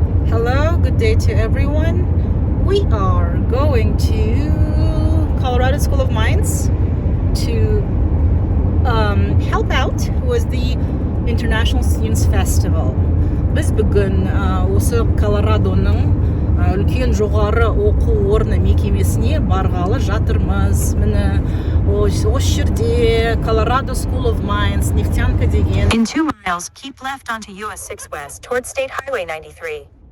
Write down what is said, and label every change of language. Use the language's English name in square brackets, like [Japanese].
[English] Hello, good day to everyone. We are going to Colorado School of Mines to help out with the International Students Festival. [Kazakh] Біз бүгін осы Колорадоның үлкен жоғары оқу орны мекемесіне барғалы жатырмыз. Міне осы жерде Colorado School of Mines, нефтянка деген. [English] In 2 miles, keep left onto US 6 West towards State Highway 93.